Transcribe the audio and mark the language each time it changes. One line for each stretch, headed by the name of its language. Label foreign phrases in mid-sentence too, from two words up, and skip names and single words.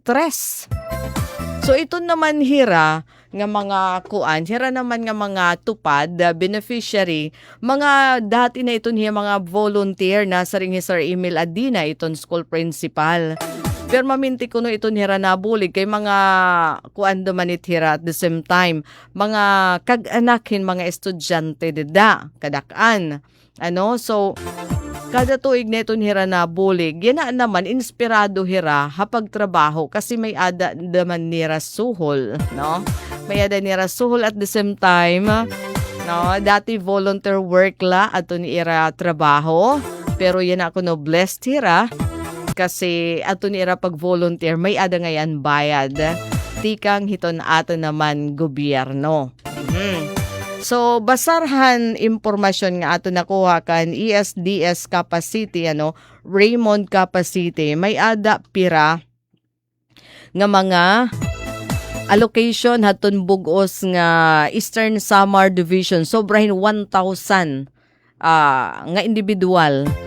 Waray: So ito naman hira nga mga hira naman nga mga tupad, beneficiary, mga dati na iton hiya mga volunteer na sa ring Sir Emil Adina iton
English: school principal.
Waray: Pero maminti ko no iton hira nabulig kay mga dumanit hira
English: at the same time,
Waray: mga kag-anakin mga estudyante dida, kadakan. So kada tuig na iton hira na bulig, yan naman inspirado hira hapag trabaho kasi may ada naman nira suhol, May ada nira suhol
English: at the same time,
Waray: dati
English: volunteer work
Waray: la ato ni ira trabaho, pero yan ako blessed hira kasi ato ni ira pag volunteer may ada ngayon bayad. Tikang hiton ato naman gobyerno. So, basarhan impormasyon nga ato nakuha kan ESDS Capacity, Raymond Capacity, may ada pira nga mga allocation haton bugos nga Eastern Samar Division, sobrahin 1,000 nga individual.